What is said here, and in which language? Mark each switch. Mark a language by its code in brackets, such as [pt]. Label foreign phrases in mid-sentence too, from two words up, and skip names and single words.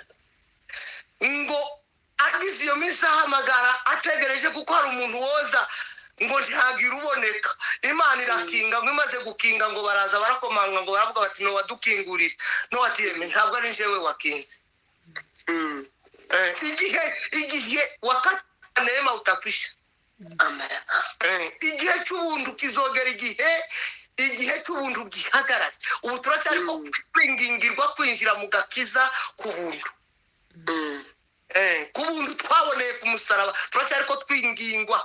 [rw] Ngo agize iyo minsi ahamagara ategereje kuko hari umuntu woza, ngo ntihagira uboneka. Imana irakinga, ngo imaze gukinga ngo baraza barakomanga, ngo baravuga bati Nowa dukingurire. Nowa ati yeme ntabwo ari njyewe wakinze. [sw] igihe wakati neema utakwisha. [rw] Amen. Igihe cy'ubuntu kizogera igihe cy'ubuntu gihagarara. Ubu turacyariko kwingingirwa kwinjira mu gakiza ku buntu. Ku buntu twaboneye ku musaraba turacyariko twingingwa.